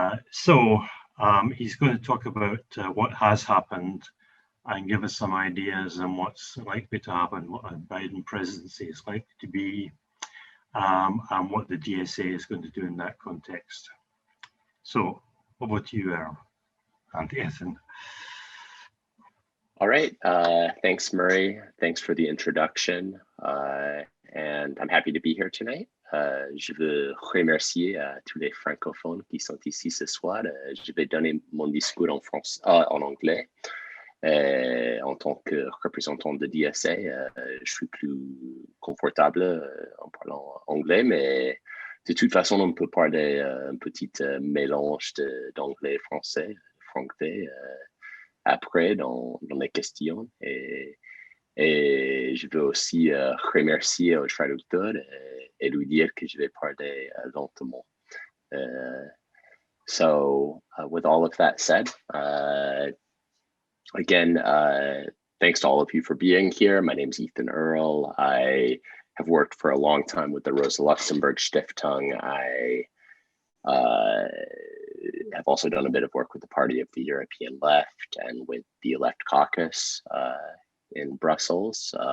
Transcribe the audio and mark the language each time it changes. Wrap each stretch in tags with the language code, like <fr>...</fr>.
<en>So he's going to talk about what has happened and give us some ideas on what's likely to happen, what a Biden presidency is likely to be, and what the DSA is going to do in that context. So over to you, Earle and Ethan. All right, thanks, Murray. Thanks for the introduction. And I'm happy to be here tonight.</en> <fr>Je veux remercier tous les francophones qui sont ici ce soir. Je vais donner mon discours en anglais. En tant que représentant de DSA, je suis plus confortable en parlant anglais, mais de toute façon, on peut parler un petit mélange d'anglais et français après dans les questions. Et je veux aussi remercier au traducteur et lui dire que je vais parler lentement.</fr> <en>So with all of that said, again, thanks to all of you for being here. My name is Ethan Earle. I have worked for a long time with the Rosa Luxemburg Stiftung. I have also done a bit of work with the Party of the European Left and with the Left Caucus in Brussels.</en>